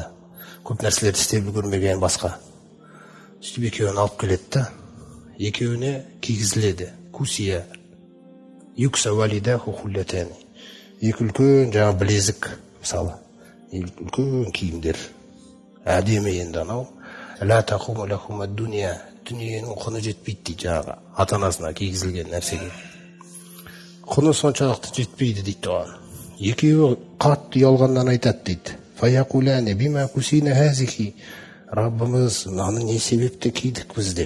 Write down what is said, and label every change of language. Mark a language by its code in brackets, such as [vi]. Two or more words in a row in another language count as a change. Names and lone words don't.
[kk] Көп нәрселерді істеп үлгермеген басқа. Сөйтіп екеуін алып келеді да, екеуіне кигізіледі. Кусия. [ar] يكسى والداه حلتين. [kk] Екі үлкен жаңа білезік, мысалы. Үлкен киімдер. Әдемі енді анау. [ar] لا تقوم لهما الدنيا. [kk] Дүниенің құны жетпейді дейді жаңағы ата-анасына кигізілген нәрсеге. Құны соншалықты жетпейді дейді оған. Екеуі қатты ұялғаннан айтады дейді. [ar] فيقولان بما كسينا هذه. [kk] Раббымыз, мынаны не себепті кидік біз деп.